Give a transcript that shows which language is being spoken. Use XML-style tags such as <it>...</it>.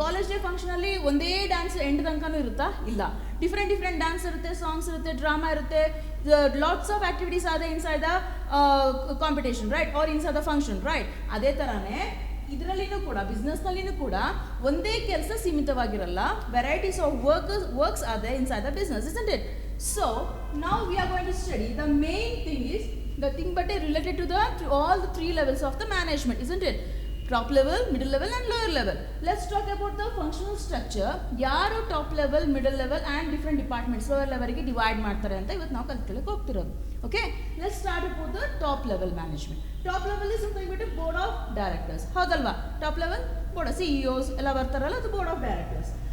<kn>College day ಫಂಕ್ಷನಲ್ಲಿ ಒಂದೇ dance end ತನಕನೂ ಇರುತ್ತಾ? ಇಲ್ಲ, ಡಿಫ್ರೆಂಟ್ ಡ್ಯಾನ್ಸ್ ಇರುತ್ತೆ, ಸಾಂಗ್ಸ್ ಇರುತ್ತೆ, ಡ್ರಾಮಾ ಇರುತ್ತೆ,</kn> <en>Lots of activities ಆದ inside the competition, right, or inside the function, right.</en> <kn>ಅದೇ ಥರನೇ ಇದರಲ್ಲಿನೂ ಕೂಡ ಬಿಸ್ನೆಸ್ನಲ್ಲಿನೂ ಕೂಡ ಒಂದೇ ಕೆಲಸ ಸೀಮಿತವಾಗಿರಲ್ಲ,</kn> <en>Varieties of works are there inside the business, isn't it? So now we are going to study the main thing is nothing but related to all the three levels of the management, isn't it? Top level, middle level and lower level. Let's talk about the functional structure.</en> <kn>ಯಾರು top level, middle level and different departments lower ಲೆವೆಲ್ಗೆ divide ಮಾಡ್ತಾರೆ ಅಂತ ಇವತ್ತು ನಾವು ಕಲ್ತ್ಕೊಳ್ಳೋಕೆ ಹೋಗ್ತಿರೋದು.</kn> <en>Okay, let's start with the top level management. Top level is nothing but board of directors,</en> <kn>ಹೌದಲ್ವಾ? Top level board CEOs ಎಲ್ಲ ಬರ್ತಾರಲ್ಲ, ಅದು ಬೋರ್ಡ್ ಆಫ್ ಡೈರೆಕ್ಟರ್ಸ್.</kn>